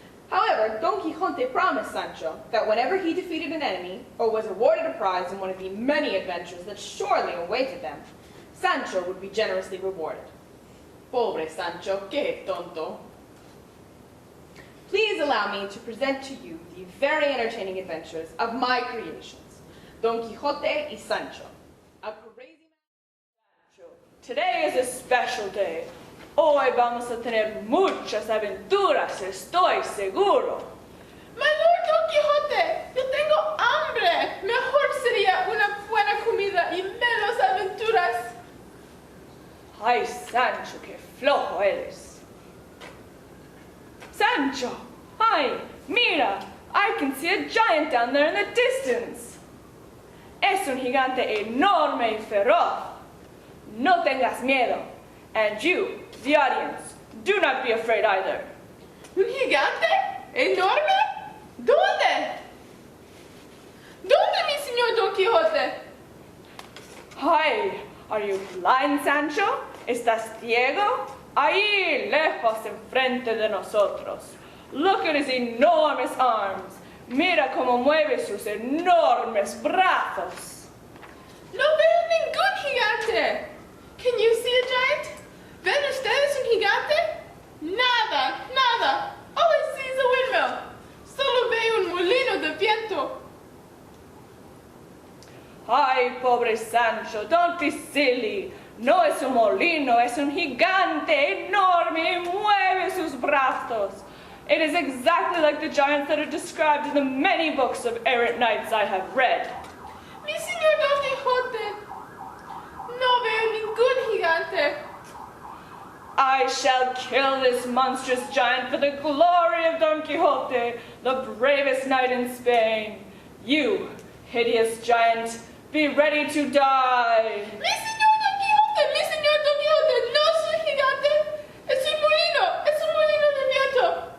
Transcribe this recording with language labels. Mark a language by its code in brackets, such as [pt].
[en] However, Don Quixote promised Sancho that whenever he defeated an enemy, or was awarded a prize in one of the many adventures that surely awaited them, Sancho would be generously rewarded. [es] Pobre Sancho, que tonto. [en] Please allow me to present to you the very entertaining adventures of my creations, Don Quixote y Sancho. A crazy man, Sancho. Today is a special day. [es] Hoy vamos a tener muchas aventuras, estoy seguro. [en] My Lord [es] Don Quixote, yo tengo hambre. Mejor sería una buena comida y menos aventuras. Ay, Sancho, qué flojo eres. [en] Sancho, [es] ay, mira, [en] I can see a giant down there in the distance. [es] Es un gigante enorme y feroz. No tengas miedo. [en] And you, the audience, do not be afraid either. [es] ¿Un gigante? ¿Enorme? ¿Dónde? ¿Dónde, mi señor Don Quixote? Ay, [en] are you blind, [es] Sancho? ¿Estás ciego? Ahí, lejos enfrente de nosotros. [en] Look at his enormous arms. [es] Mira cómo mueve sus enormes brazos. No veo ningún gigante. [en] Can you see a giant? [es] ¿Ven ustedes un gigante? Nada, nada. [en] All I see is a windmill. [es] Solo veo un molino de viento. Ay, pobre [en] Sancho, don't be silly. [es] No es un molino, es un gigante enorme y mueve sus brazos. [en] It is exactly like the giants that are described in the many books of errant knights I have read. [es] Mi señor Don Quixote, no veo ningún gigante. [en] I shall kill this monstrous giant for the glory of Don Quixote, the bravest knight in Spain. You, hideous giant, be ready to die. [es] Mi señor Don Quixote, no es un gigante, es un molino de viento.